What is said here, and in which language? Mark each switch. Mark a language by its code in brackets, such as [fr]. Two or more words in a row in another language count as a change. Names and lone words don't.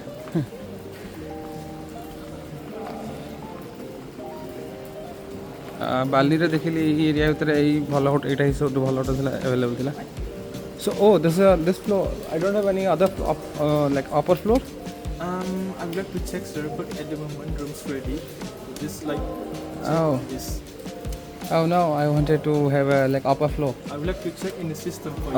[or] ବାଲିରେ ଦେଖିଲି ଏଇ ଏରିଆ ଭିତରେ ଏଇ ଭଲ ହୋଟେଲ, ଏଇଟା ହିଁ ସବୁଠୁ ଭଲ ହୋଟେଲ ଥିଲା, ଆଭେଲେବଲ୍ ଥିଲା। [en] So this floor I don't have any other like upper floor. I would like to check, sir, but at the moment room's ready. Just like Oh. this. Oh no, I wanted to have a like upper floor. I would like to check in the system for